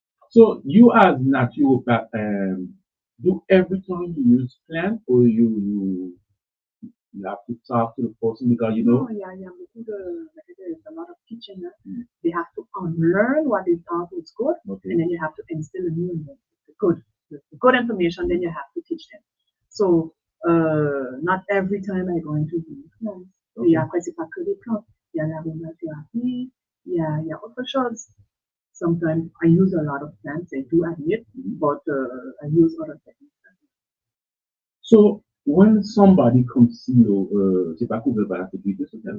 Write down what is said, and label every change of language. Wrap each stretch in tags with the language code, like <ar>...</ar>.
<en>So you as naturopath, do every time you use plant or you have to talk to the person because you know. oh yeah, yeah, there's a lot of teaching. Huh? They have to unlearn what they thought was good, Okay. and then you have to instill a new one, the good information. Then you have to teach them. So not every time I go into the plants. Okay.</en> <fr>Et après c'est pas que des plantes. Il y a l'aromathérapie, il y a autre chose.</fr> <en>Sometimes I use a lot of plants, I do admit, but I use other techniques. So when somebody comes see you,</en> <fr>c'est pas couvert par la sécurité sociale.</fr>